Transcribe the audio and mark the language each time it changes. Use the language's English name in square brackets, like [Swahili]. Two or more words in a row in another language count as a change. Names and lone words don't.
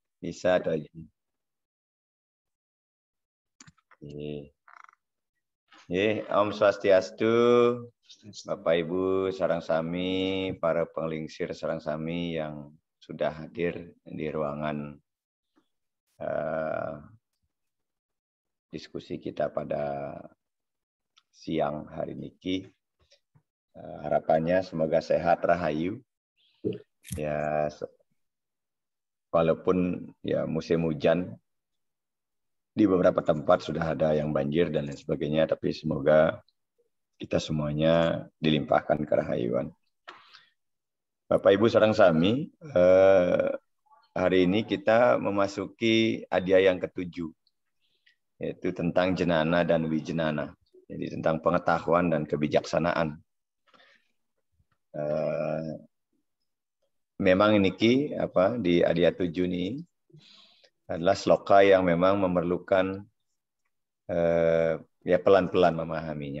[Indonesian] Bisa atau [Balinese] Om Swastiastu, [Indonesian] Bapak Ibu [Balinese] sareng sami, [Indonesian] para [Balinese] penglingsir sareng sami [Indonesian] yang sudah hadir di ruangan diskusi kita pada siang hari ini. Harapannya semoga sehat rahayu. Ya, walaupun ya musim hujan di beberapa tempat sudah ada yang banjir dan lain sebagainya, tapi semoga kita semuanya dilimpahkan kerahayuan. Bapak Ibu [Balinese] sareng sami, [Indonesian] hari ini kita memasuki adya yang ke-7, yaitu tentang jenana dan wijenana, jadi tentang pengetahuan dan kebijaksanaan. Memang ini di adya 7 ini adalah sloka yang memang memerlukan ya pelan-pelan memahaminya.